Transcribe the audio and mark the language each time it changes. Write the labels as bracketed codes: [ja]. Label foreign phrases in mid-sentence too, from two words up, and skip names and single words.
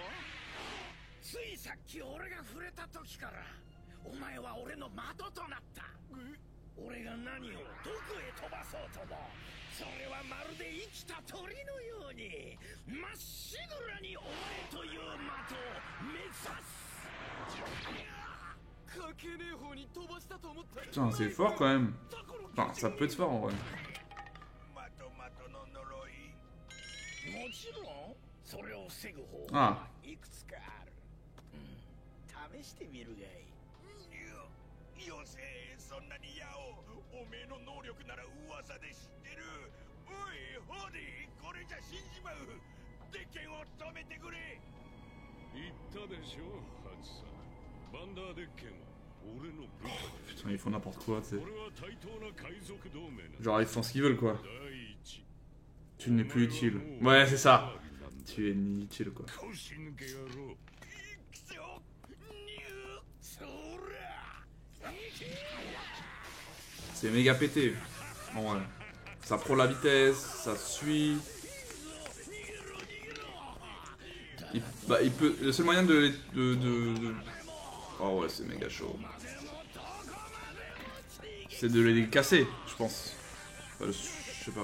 [ja] ついさっき俺が触れた時からお前は俺の的となった。俺が何をどこへ飛ばそうとも、それはまるで生きた鳥のようにまっしぐらにお前という的を目指す。かけねえ方に飛ばしたと思った。 [fr] Putain, c'est fort quand même. Enfin, ça peut être fort en vrai. [ja] まとまとの呪い。もちろんそれを防ぐ方法あはいくつかある。試してみるがいい。よせ、そんなにやお。おめえの能力なら噂で知ってる。おいホーディ、これじゃ死んじまう。鉄拳を止めてくれ。言ったでしょ、ハチさん。バンダーデッケンは俺の部下で。 [fr] Putain, ils font n'importe quoi, tu sais. [ja] 俺は対等な海賊同盟なんだ。 [fr] Genre, ils font ce qu'ils veulent, quoi. [ja] 第一、 [fr] Tu n'es plus utile. Ouais, c'est ça. Tu es inutile, quoi. [ja] 腰抜け野郎。くそ、そら。 [fr] C'est méga pété. En vrai. Ça prend la vitesse, ça suit. Il peut. Le seul moyen de. Oh ouais, c'est méga chaud. C'est de les casser, je pense.